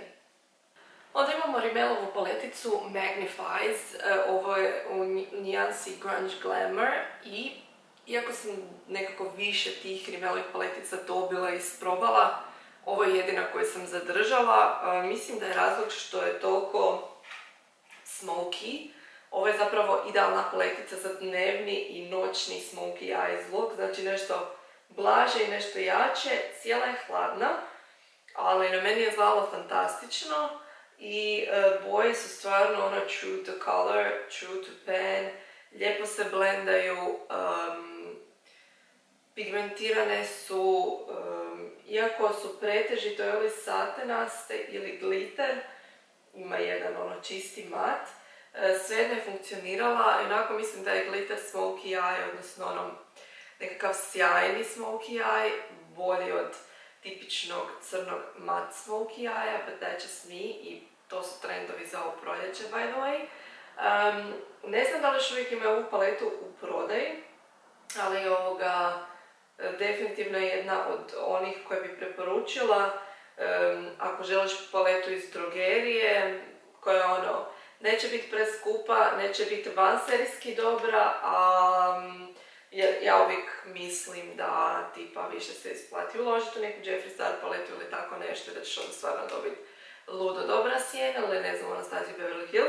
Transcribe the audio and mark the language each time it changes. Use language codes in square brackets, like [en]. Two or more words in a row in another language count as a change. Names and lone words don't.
[hr] Onda imamo Rimmelovu paleticu Magnifies, ovo je u nijansi Grunge Glamour i iako sam nekako više tih Rimmelovih paletica dobila i isprobala, ovo je jedina koju sam zadržala. Mislim da je razlog što je toliko smoky. Ovo je zapravo idealna paletica za dnevni i noćni [en] smoky eyes look, [hr] znači nešto blaže i nešto jače. Cijela je hladna, ali na meni je izgledalo fantastično i boje su stvarno ono [en] true to color, true to pan, [hr] lijepo se blendaju, pigmentirane su, iako su pretežito ili satenaste ili glitter, ima jedan ono čisti mat, svejedno je funkcionirala i onako mislim da je [en] glitter smokey eye, [hr] odnosno ono nekakav sjajni [en] smokey eye, [hr] bolji od tipičnog crnog mat [en] smokey eye, but that's just me, [hr] i to su trendovi za ovo proljeće, [en] by the way. [hr] Ne znam da li još uvijek imaju ovu paletu u prodaji, ali ovoga definitivno je jedna od onih koje bi preporučila. Ako želiš paletu iz drogerije, koja ono, neće biti preskupa, neće biti vanserijski dobra, ja uvijek mislim da tipa više se isplati uložiti u neku Jeffree Star paletu ili tako nešto, da ćeš onda stvarno dobiti ludo dobra sjena, ili ne znam, Anastasia Beverly Hills.